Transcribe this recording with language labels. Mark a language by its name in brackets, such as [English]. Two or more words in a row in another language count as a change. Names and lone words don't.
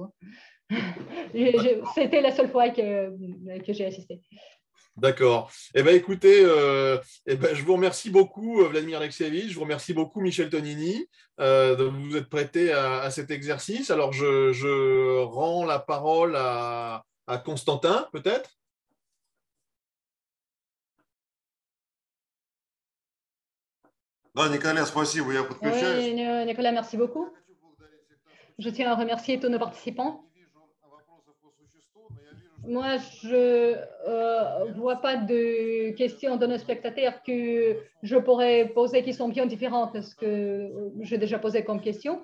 [French] C'était la seule fois que j'ai assisté. D'accord. Eh bien, écoutez, je vous remercie beaucoup, Vladimir Alexeyevitch. Je vous remercie beaucoup, Michel Tonini, de vous être prêté à cet exercice. Alors, je rends la parole à Constantin, peut-être. [Russian] Да, Николя, спасибо, я подключаюсь. [French] Oui, Nicolas, merci beaucoup. Je tiens à remercier tous nos participants. Moi, je ne vois pas de questions de nos spectateurs que je pourrais poser qui sont bien différentes de ce que j'ai déjà posé comme question.